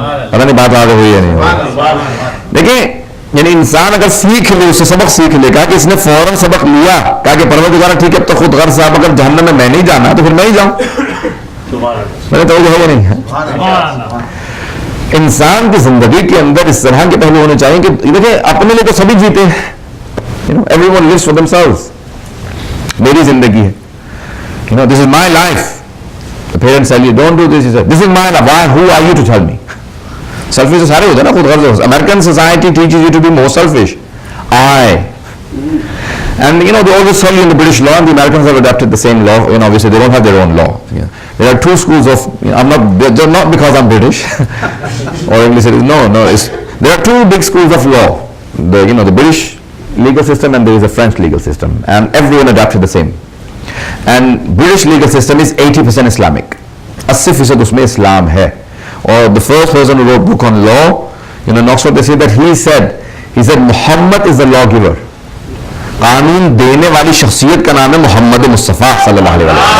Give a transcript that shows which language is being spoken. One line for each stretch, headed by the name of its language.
Urdu: پتہ نہیں بات آگے ہوئی یا نہیں ہوئی. دیکھیں یعنی انسان اگر سیکھ لے، اس سے سبق سیکھ لے. کہا کہ اس نے فوراً سبق لیا، کہا کہ پروردگار ٹھیک ہے اب تو خود غرض صاحب اگر جہنم میں نہیں جانا تو پھر میں ہی جاؤں. میں نے توجہ ہے یا نہیں ہے؟ انسان کی زندگی کے اندر اس طرح کے پہلو ہونے چاہیے کہ دیکھیں اپنے لیے تو سبھی جیتے ہیں.
English: Everyone lives for themselves.
Urdu: میری زندگی ہے.
English: This is my life. The parents tell you don't do this. You say, this is my life. Why? Who are you to tell me?
Urdu: Selfish سارے ہوتے ہیں نا، خود غرض.
English: American society teaches you to be more selfish. I. And they always tell you in the British law, and the Americans have adopted the same law. Obviously they don't have their own law. There are two schools of. They're not because I'm British or English. No. There are two big schools of law. The British legal system and there is a French legal system, and everyone adopted the same. And British legal system is 80% Islamic.
Urdu: 80% उसमें इस्लाम है.
English: Or the first person who wrote book on law, in Oxford, they say that he said Muhammad is the lawgiver.
Urdu: قانون دینے والی شخصیت کا نام ہے محمد مصطفیٰ صلی اللہ علیہ وسلم.